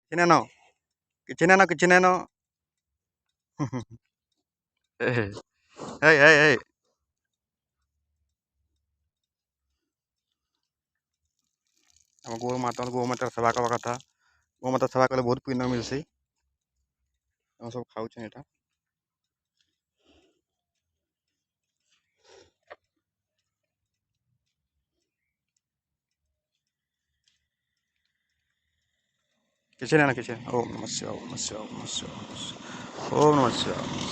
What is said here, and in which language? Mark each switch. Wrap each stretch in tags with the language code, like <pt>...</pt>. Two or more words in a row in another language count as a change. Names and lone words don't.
<or>किने न किने न किने न हे हे हे ଆମ ଗୋମାତା ସେବା କବା କଥା। ଗୋମାତା ସେବା କଲେ ବହୁତ ପୁଣ୍ୟ ମିଳୁଛି। ଆମେ ସବୁ ଖାଉଛେ ଏଇଟା। କିଛି ନା କିଛି</or> <sa>ଓମ୍ ନମଃ ଶିବାୟ ଓମ୍ ନମଃ ଶିବାୟ ଓମ୍ ନମଃ ଶିବାୟ ଓମ୍ ନମଃ ଶିବାୟ।</sa>